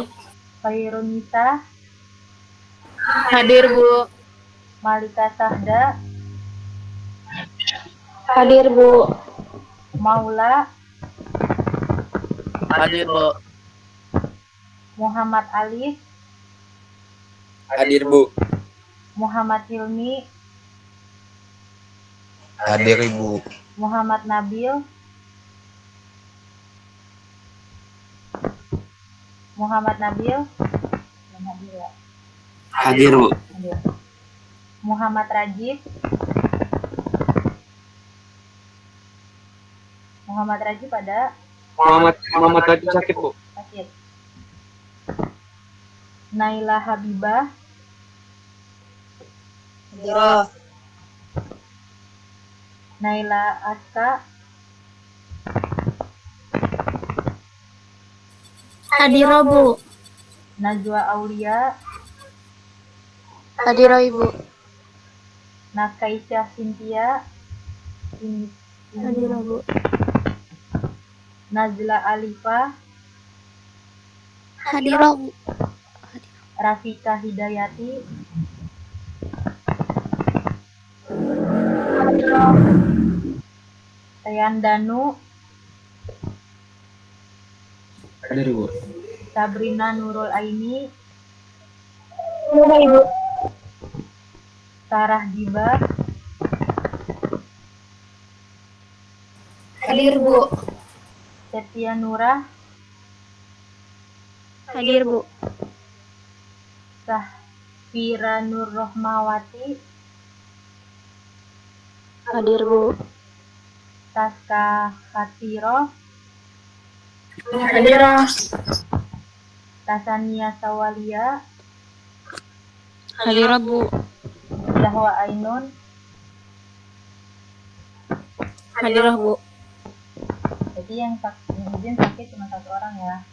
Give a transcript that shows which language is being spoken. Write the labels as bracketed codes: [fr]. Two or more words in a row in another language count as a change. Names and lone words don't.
[id] Khairunisa, Hadir, Bu. Malika Sahda, Hadir, Bu. Maula, Hadir, Bu. Muhammad Alif, Hadir, Bu. Muhammad Hilmi, Hadir, Ibu. Muhammad Nabil, belum hadir ya? Hadir, Bu. Hadir. Muhammad Rajib. Muhammad Rajib ada? Muhammad Rajib sakit, Bu. Sakit. Naila Habibah. Hadiro. Naila Aska. Hadiro, Bu. Najwa Aulia. Hadiro, Ibu. Nakaisha Cynthia. Hadiro, Bu. Nazla Alifa. Hadiro, Bu. Rafika Hidayati. Tayan Danu. Hadir, Bu. Sabrina Nurul Aini. Hadiro, Ibu. Sarah Diba. Hadir, Bu. Setia Nurah. Hadir, Bu. Sahfira Nur Rohmawati. Hadir, Bu. Taska Khatiro. Hadiro. Tasania Sawalia. Hadiro, Bu. Zahwa Ainun. Hadiro, Bu. Jadi yang izin sakit cuma 1 orang ya.